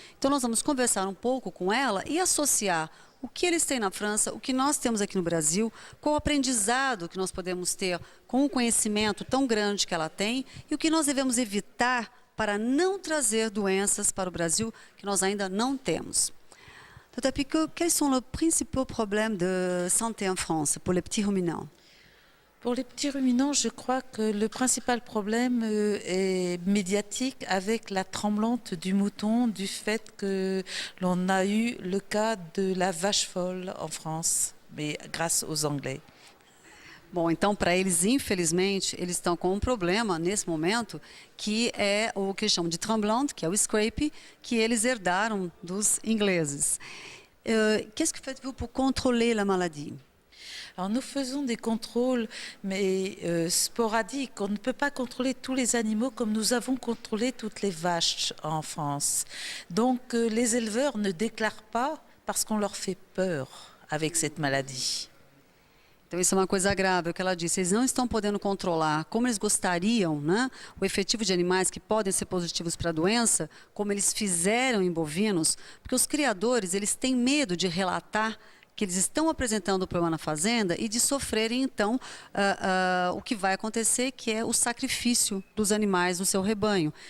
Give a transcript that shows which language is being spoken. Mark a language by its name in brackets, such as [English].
[Portuguese] Então nós vamos conversar um pouco com ela e associar o que eles têm na França, o que nós temos aqui no Brasil, qual o aprendizado que nós podemos ter com o conhecimento tão grande que ela tem e o que nós devemos evitar para não trazer doenças para o Brasil que nós ainda não temos. Dr. [French] Picot, quels sont les principaux problèmes de santé en France pour les petits ruminants? Pour les petits ruminants, je crois que le principal problème est médiatique avec la tremblante du mouton, du fait que l'on a eu le cas de la vache folle en France, mais grâce aux Anglais. [Portuguese] Bom, então para eles, infelizmente, eles estão com um problema nesse momento, que é o que chamam de tremblante, que é o scrape, que eles herdaram dos ingleses. [French] Qu'est-ce que faites-vous pour contrôler la maladie? Alors nous faisons des contrôles, mais sporadiques. On ne peut pas contrôler tous les animaux comme nous avons contrôlé toutes les vaches en France. Donc les éleveurs ne déclarent pas parce qu'on leur fait peur avec cette maladie. [Portuguese] Então isso é uma coisa grave, o que ela disse, eles não estão podendo controlar como eles gostariam, né, o efetivo de animais que podem ser positivos para a doença, como eles fizeram em bovinos, porque os criadores, eles têm medo de relatar que eles estão apresentando o problema na fazenda e de sofrerem, então, o que vai acontecer, que é o sacrifício dos animais no seu rebanho.